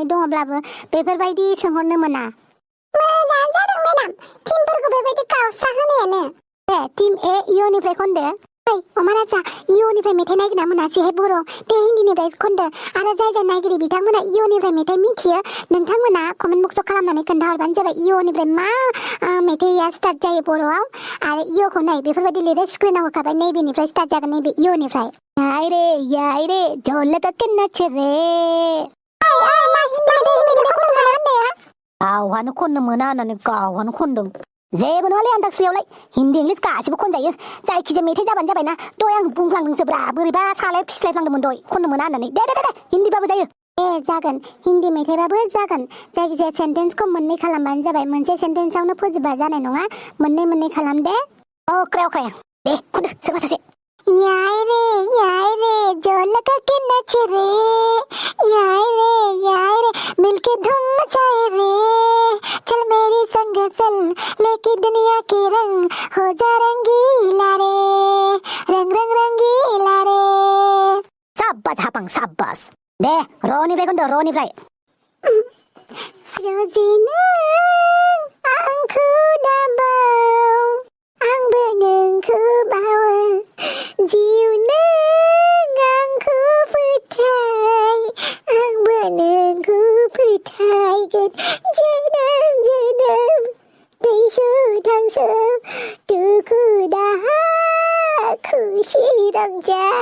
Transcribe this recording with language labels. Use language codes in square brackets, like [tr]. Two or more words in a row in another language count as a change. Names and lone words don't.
[brx] दङब्लाबो बेफोरबायदि सोंहरनो मोना मोजां जादों मेडाम टीमफोरखौ बेबायदि गावस्रा होनायानो दे टीम ए इउनिफ्राय खनदो अमा राजा इउनिफ्राय मेथाइ नागिरना मोनासैहाय बर' दे हिन्दीनिफ्राय खनदो आरो जाय नायगिरि बिथांमोना इउनिफ्राय मेथाइ मिथियो नोंथांमोना कमेन्ट बक्सआव खालामनानै खोन्थाहरबानो जाबाय इउनिफ्राय मा मेथाइया स्टार्ट जायो बर'आव आरो इउखौ नै बेफोरबायदि लिरो स्क्रिनाव होखाबाय नैबेनिफ्राय स्टार्ट जागोन नैबे इउनिफ्राय [hi] याय रे झलक के नाच रे [brx] गावहानो खननो मोना होननानै गावहानो खनदों जेबो नङालै आन्ताक्षरियावलाय हिन्दी इंलिस गासिबो खनजायो जायखिजाया मेथाइ जाबानो जाबायना दय आं बुंफ्लांदोंसोब्रा बोरैबा सालायाव फिस्लायफ्लांदोंमोन दय खननो मोना होननानै दे हिन्दीबाबो जायो जागोन हिन्दी मेथाइबाबो जागोन जायखिजाया सेन्टेन्सखौ मोननै खालामबानो जाबाय मोनसे सेन्टेन्सआवनो फोजोबबा जानाय नङा मोननै खालाम दे अख्राया दे खनदो सोरबा सासे [hi] याय रे झलक के नाच रे याय रे मिलके धूम मचाए रे चल मेरे संग चल लेके दुनिया के रंग हो जा रंगीला रे रंग रंगीला रे [brx] साब्बास हापां साब्बास दे रनिफ्राय खनदो रनिफ्राय रजिनो आंखौ दाबाव आंबो नोंखौ बावो जिउ नों आंखौ फोथाय आंबो नोंखौ फोथायगोन जोनोम दैसो थांसो दुखु दाहा खुसि रंजा